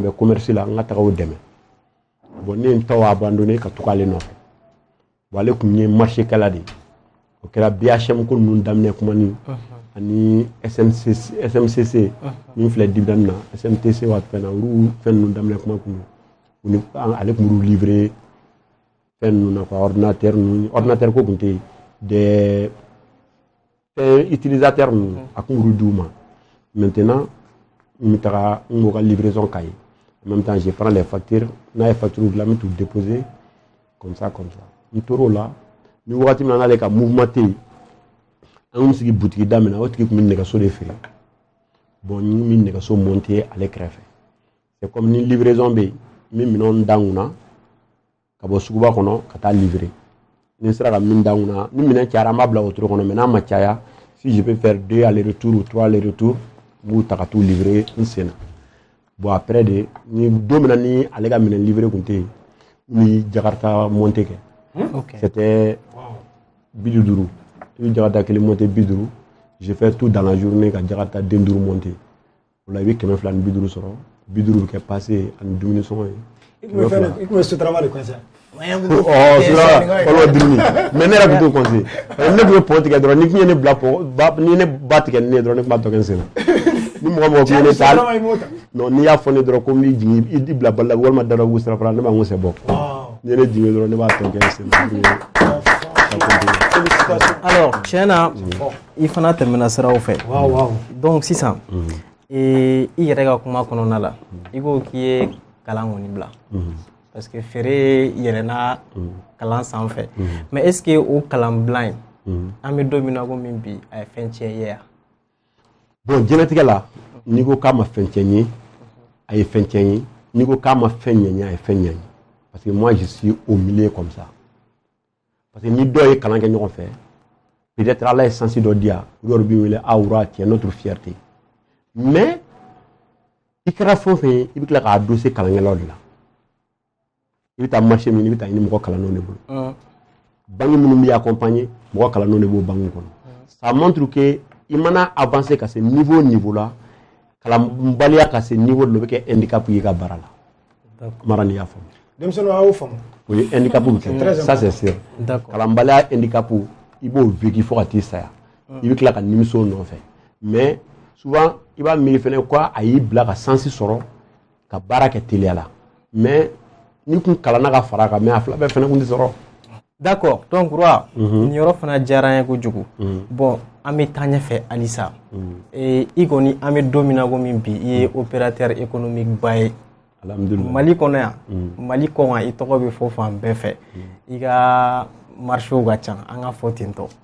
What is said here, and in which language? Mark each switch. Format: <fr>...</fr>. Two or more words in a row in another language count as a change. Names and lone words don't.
<bm>bɛ commerce la n ka taga o dɛmɛ bon ne ye n taw abandonné ka to k'ale nɔfɛ bon ale tun ye marché kɛla de ye o kɛra BHM ko ninnu daminɛ kuma ni ani SMCC min filɛ dividende na SMTC waati fɛn na olu fɛn ninnu daminɛ kuma kun don ale tun b'olu livrer fɛn ninnu na quoi ordinateur ko tun tɛ yen</bm> <fr>des utilisateurs</fr> <bm>ninnu a kun b'olu d'u ma maintenant n bɛ taga n b'o ka livraison k'a ye</bm> <fr>en même temps je prends les factures</fr> <bm>n'a ye facture dilan n bɛ t'u déposer</bm> <fr>comme ça</fr> <bm>n tor'o la ni wagati min na n'ale ka mouvement tɛ yen an kun sigi butigi daminɛ o tigi tun bɛ nɛgɛso de feere bon n bɛ nɛgɛso monter ale kɛrɛfɛ</bm> <fr>c'est comme</fr> <bm>ni livraison bɛ yen n bɛ minɛnw da n kunna ka bɔ suguba kɔnɔ ka taa livrer ni sera ka min d'anw na ni minɛn cayara an b'a bila wotoro kɔnɔ mais n'a ma caya</bm> <fr>si je peux faire 2 allers-retours ou 3 allers-retours</fr> <bm>n b'u ta ka t'u livrer n sen na</bm> <fr>bon après</fr> <bm>de ni don min na ni ale ka minɛn livrer kun tɛ yen ni Jakarta monté kɛ c'était 50 i bɛ Jakarta kelen monté 50</bm> <fr>j'ai fait tout dans la journée</fr> <bm>ka Jakarta den 5 monté o la i bɛ 250 sɔrɔ 50 bɛ kɛ passé ani dumuni sɔngɔ ye. I kun bɛ sotarama de conseil. Ɔlɔ dumuni mais ne yɛrɛ tun t'o conseil ne tun bɛ pɔn tigɛ dɔrɔn ni tun ye ne bila ni ne ba tigɛ ni ne dɔrɔn ne tun b'a tɔ kɛ n sen na ni mɔgɔ mɔgɔ tun ye ne ta non n'i y'a fɔ ne dɔrɔn ko n b'i jigin i bila bala walima dara b'u sira fara ne b'a n ko</bm> <fr>c'est bon</fr> <bm>ni ye ne jigin dɔrɔn ne b'a tɔ kɛ n sen na. Alors tiɲɛ na i fana tɛmɛna siraw fɛ donc sisan i yɛrɛ ka kuma kɔnɔna la i ko k'i ye kalan kɔni bila</bm> <fr>parce que</fr> <bm>feere yɛlɛnna kalan sanfɛ</bm> <fr>mais est ce que</fr> <bm>o kalan bila in an bɛ don min na komi bi a ye fɛn tiɲɛ ye yan. Bon diɲɛlatigɛ la n'i ko k'a ma fɛn tiɲɛ ye a ye fɛn tiɲɛ ye n'i ko k'a ma fɛn ɲɛ ye a ye fɛn ɲɛ ye</bm> <fr>parce que moi je suis au milieu comme ça parce que</fr> <bm>ni dɔ ye kalan kɛ ɲɔgɔn fɛ peut-être ala ye sansi dɔ di yan yɔrɔ b'i wele awura tiɲɛ</bm> <fr>notre fierté mais</fr> <bm>i kɛra fɛn o fɛn ye i bɛ tila k'a dose kalankɛlaw de la i bɛ taa marché min i bɛ taa ɲini mɔgɔ kalannenw de bolo banque minnu b'i accompagner mɔgɔ kalannenw de b'o banque kɔnɔ</bm> <fr>ça montre que</fr> <bm>i mana avancer ka se niveau la kalanbaliya ka se niveau dɔ la o bɛ kɛ handicap ye i ka baara la mara ni y'a faamu. Denmisɛnninw a y'o faamu. O ye handicap bɛ kɛ</bm> <fr>ça c'est sûr</fr> <bm>kalanbaliya handicap i b'o vécu fo ka t'i saya i bɛ tila ka nimisi o nɔfɛ</bm> <fr>mais souvent</fr> <bm>i b'a miiri fɛnɛ ko a y'i bila ka sansi sɔrɔ ka baara kɛ teliya la mais ni kun kalanna ka fara kan mais a fila bɛɛ fɛnɛ kun tɛ sɔrɔ.</bm> <fr>D'accord donc</fr> <bm>Roi nin yɔrɔ fana diyara an ye kojugu bon an bɛ taa ɲɛfɛ halisa i kɔni an bɛ don min na komi bi i ye</bm> <fr>opérateur économique</fr> <bm>ba ye Mali kɔnɔ yan Mali kɔkan i tɔgɔ bɛ fɔ fan bɛɛ fɛ i ka marché ka ca an ka fɔ ten tɔ.</bm>